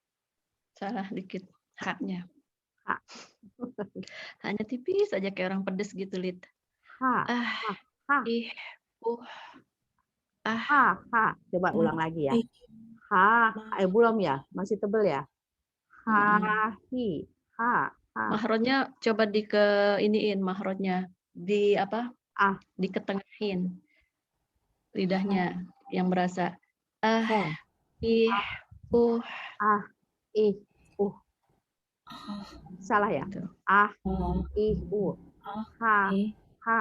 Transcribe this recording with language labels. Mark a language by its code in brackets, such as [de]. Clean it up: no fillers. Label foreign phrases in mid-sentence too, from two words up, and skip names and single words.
[id] salah dikit haknya. Ha. Hanya tipis saja kayak orang pedes gitu, Lid. Ha. Ah, Ha. ih, ah. Ha. Ha. Coba ulang lagi ya. Ha. Belum ya? Masih tebel ya? Ha. Hi. Ha. Ha. Mahrotnya coba iniin mahrotnya. Di apa? Ah. Diketengahin. Lidahnya yang berasa. Ha. Ih, Ah. Ih. Salah ya? Gitu. Ah. Ih. Ha. Ha.